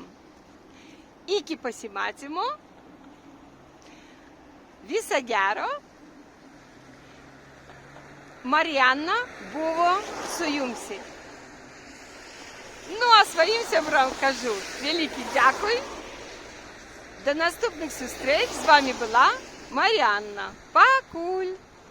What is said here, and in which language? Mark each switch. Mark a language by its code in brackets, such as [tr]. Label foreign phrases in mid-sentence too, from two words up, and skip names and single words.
[lt] Iki pasimatymo, viso gero. Мар'яна buvo su jumsi. [uk] Ну а своїм сябрам кажу великий дякую. До наступних зустріч. З вами була Мар'яна. Пакуль!